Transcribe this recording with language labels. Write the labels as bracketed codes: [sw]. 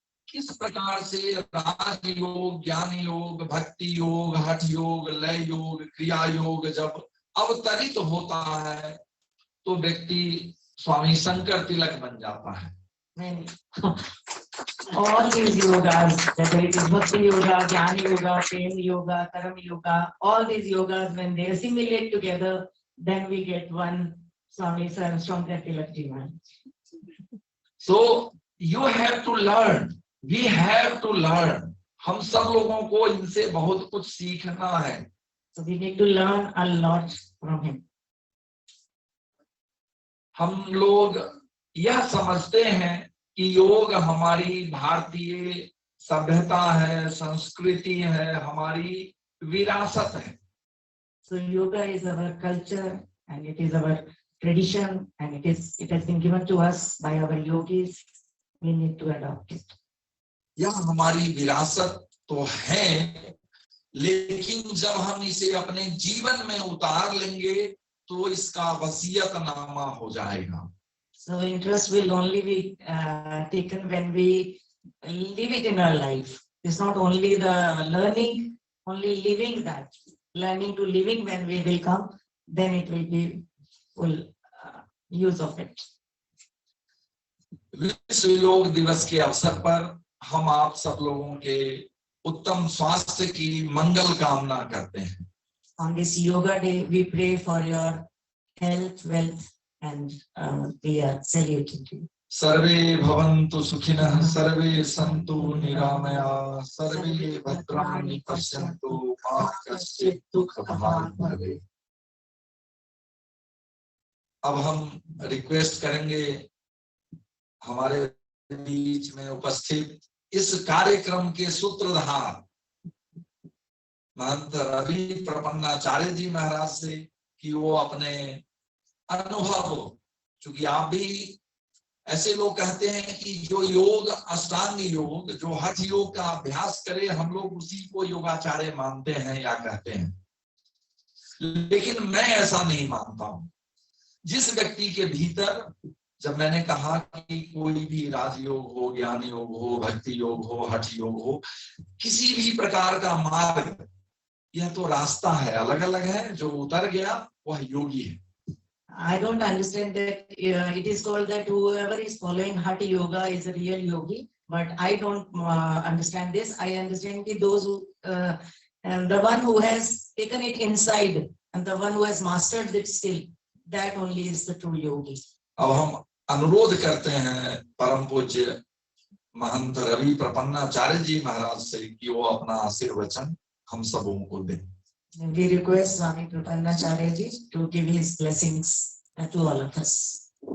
[hi] किस प्रकार से राज योग, ज्ञान योग, भक्ति योग, हठ योग, लय योग, क्रिया योग जब अवतरित होता है तो व्यक्ति स्वामी शंकर तिलक बन जाता है। [en] Many. All these yogas, whether it is bhakti yoga, jnana yoga, prema yoga, karma yoga, all these yogas, when they assimilate together, then we get one Swami Shankar Tilak Ji Maharaj. So you have to learn. We have to learn. [hi] हम सब लोगों को इनसे बहुत कुछ सीखना है। [en] So we need to learn a lot from him. [hi] हम लोग यह समझते हैं कि योग हमारी भारतीय सभ्यता है, संस्कृति है, हमारी विरासत है। [en] So yoga is our culture and it is our tradition and it has been given to us by our yogis. We need to adopt it. [hi] यह हमारी विरासत तो है, लेकिन जब हम इसे अपने जीवन में उतार लेंगे तो इसका वसीयतनामा हो जाएगा। [en] So interest will only be taken when we live it in our life. It's not only the learning, only living that. Learning to living when we will come, then it will be full use of it. [hi] विश्व योग दिवस के अवसर पर हम आप सब लोगों के उत्तम स्वास्थ्य की मंगल कामना करते हैं। [en] On this yoga day, we pray for your health, wealth, and we are saluting you. [sa] सर्वे भवन्तु सुखिनः, सर्वे सन्तु निरामया, सर्वे भद्राणि पश्यन्तु, मा कश्चित् दुःखभाग् भवेत्। [hi] अब हम रिक्वेस्ट करेंगे हमारे बीच में उपस्थित इस कार्यक्रम के सूत्रधार महंत रवि प्रपन्नाचार्य जी महाराज से कि वो अपने अनुभव, चूंकि आप भी ऐसे लोग कहते हैं कि जो योग अष्टांग योग, जो हठ योग का अभ्यास करे, हम लोग उसी को योगाचार्य मानते हैं या कहते हैं, लेकिन मैं ऐसा नहीं मानता हूं। जिस व्यक्ति के भीतर, जब मैंने कहा कि कोई भी राजयोग हो, ज्ञान योग हो, भक्ति योग हो, हठ योग हो, किसी भी प्रकार का मार्ग, यह तो रास्ता है, अलग अलग है। जो उतर गया वह योगी है। [en] I don't understand that it is called that whoever is following Hatha Yoga is a real yogi, but I don't understand this. I understand that those who, and the one who has taken it inside and the one who has mastered it still, that only is the true yogi. [hi] अब हम अनुरोध करते हैं परम पूज्य महंत रवि प्रपन्नाचार्य जी महाराज से कि वो अपना आशीर्वचन हम सबों को दें। [en] We request Swami Prapanacharya ji to give his blessings to all of us.